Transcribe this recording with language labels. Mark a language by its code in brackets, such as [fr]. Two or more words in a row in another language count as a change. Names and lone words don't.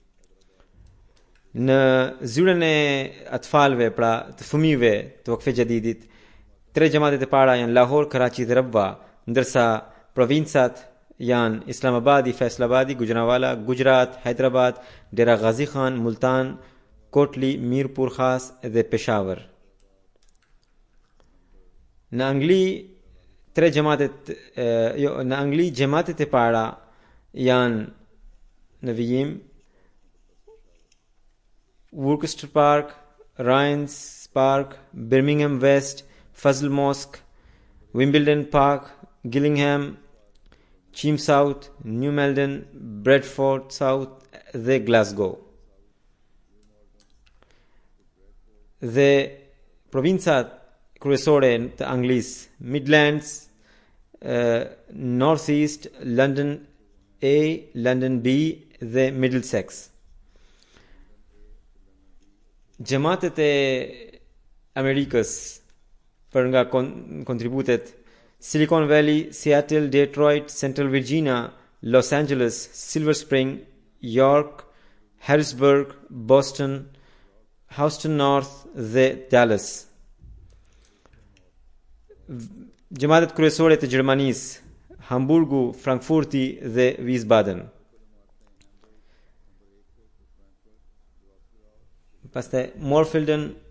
[sq] Në zyrën e atfalve, pra të fëmijëve të Vakfe Gjadidit, 3 xhamatet e para janë Lahore, Karachi dhe Rabwa, ndërsa provincat janë Islamabadi, Faisalabadi, Gujranwala, Gujarat, Hyderabad, Dera Ghazi Khan, Multan, Kotli, Mirpur Khas dhe Peshawar. Në Angli, në Angli xhamatet e para janë në vijim Worcester Park, Ryan's Park, Birmingham West, Fazl Mosque, Wimbledon Park, Gillingham, Cheam South, New Malden, Bradford South dhe Glasgow. dhe provincat kryesore të Anglisë, Midlands, North East, London A, London B dhe Middlesex. Gjematet e Amerikës për nga kontributet: Silicon Valley, Seattle, Detroit, Central Virginia, Los Angeles, Silver Spring, York, Harrisburg, Boston, Houston North dhe Dallas. Gjematet kryesore të Gjermanisë: Hamburgu, Frankfurti dhe Wiesbaden. Pastaj Morfelden.